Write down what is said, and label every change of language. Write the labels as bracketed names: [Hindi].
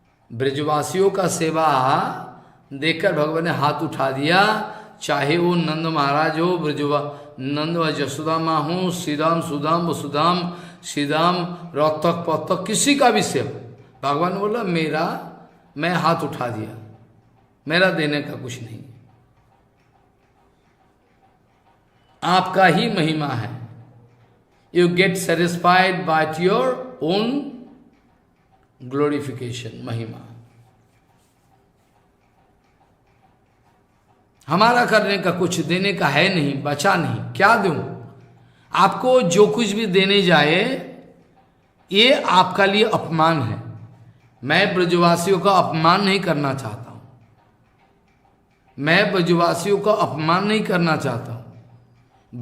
[Hindi] ब्रजवासियों का सेवा देखकर भगवान ने हाथ उठा दिया, चाहे वो नंद महाराज हो, नंद व जसोदा माँ हो, श्रीराम सुदाम वसुदाम श्रीराम रौतक पौतक, किसी का भी सेवा, भगवान बोला मैं हाथ उठा दिया, मेरा देने का कुछ नहीं, आपका ही महिमा है। [English] You get satisfied by your own glorification, महिमा। [Hindi] हमारा करने का कुछ देने का है नहीं, बचा नहीं, क्या दूं? आपको जो कुछ भी देने जाए, ये आपका लिए अपमान है। मैं ब्रजवासियों का अपमान नहीं करना चाहता हूं, मैं ब्रजवासियों का अपमान नहीं करना चाहता हूं।